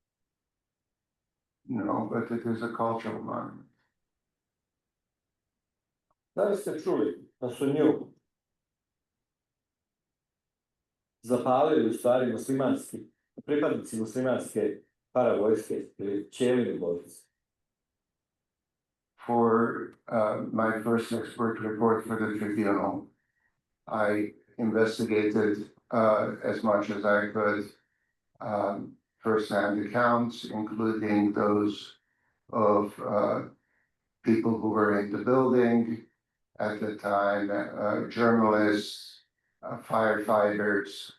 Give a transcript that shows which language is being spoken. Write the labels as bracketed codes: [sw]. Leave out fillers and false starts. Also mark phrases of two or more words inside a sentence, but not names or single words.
[en] No, but it is a cultural monument. [sr] Da li ste čuli da su nju zapalili u stvari muslimanski, pripadnici muslimanske paravojske ili Ćelini borci? [en] For my first expert report for the tribunal, I investigated as much as I could first-hand accounts, including those of people who were in the building at the time, journalists, firefighters.